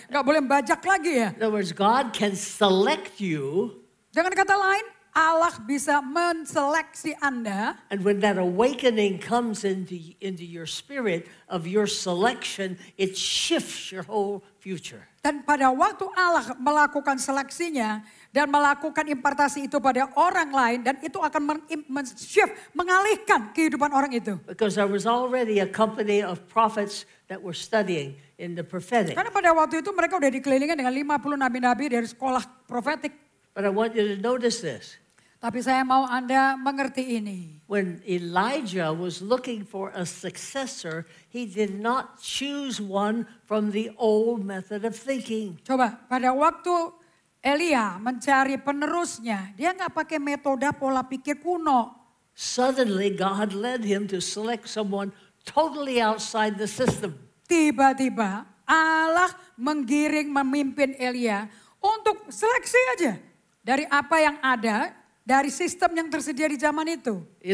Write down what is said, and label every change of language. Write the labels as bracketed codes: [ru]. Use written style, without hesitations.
[id] Nggak boleh bajak lagi ya? [en] In other words, God can select you. [id] Dengan kata lain, Allah bisa menseleksi Anda. [en] And when that awakening comes into your spirit of your selection, it shifts your whole future. [id] Dan pada waktu Allah melakukan seleksinya dan melakukan impartasi itu pada orang lain, dan itu akan men-shift, mengalihkan kehidupan orang itu. [en] Because there was already a company of prophets that were studying in the prophetic. [id] Karena pada waktu itu mereka udah dikelilingi dengan 50 nabi-nabi dari sekolah profetik. [en] But I want you to notice this. [id] Tapi saya mau Anda mengerti ini. [en] When Elijah was looking for a successor, he did not choose one from the old method of thinking. [id] Coba, pada waktu Elia mencari penerusnya, dia nggak pakai metode pola pikir kuno. [en] Suddenly God led him to select someone totally outside the system. [id] Tiba-tiba Allah memimpin Elia untuk seleksi aja dari apa yang ada, dari sistem yang tersedia di zaman itu.